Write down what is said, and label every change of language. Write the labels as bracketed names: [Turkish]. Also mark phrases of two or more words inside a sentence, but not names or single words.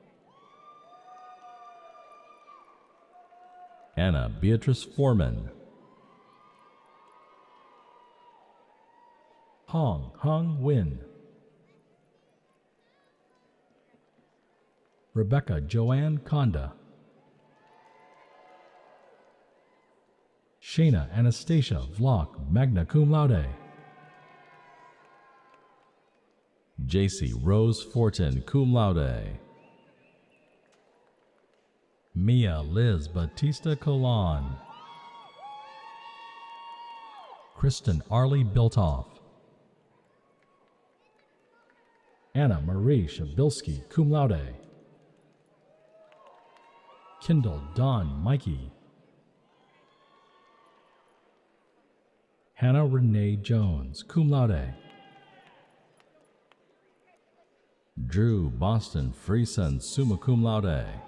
[English] Anna Beatrice Foreman. Hong Win. Rebecca Joanne Conda. Shayna Anastasia Vlock, [Latin] magna cum laude. [English] JC Rose Fortin, [Latin] cum laude. [English] Mia Liz Batista Colon. Kristen Arlie Biltoff. Anna Marie Shabilsky, [Latin] cum laude. [English] Kendall Dawn Mikey. Hannah Renee Jones, [Latin] cum laude. [English] Drew Boston Freeson, [Latin] summa cum laude.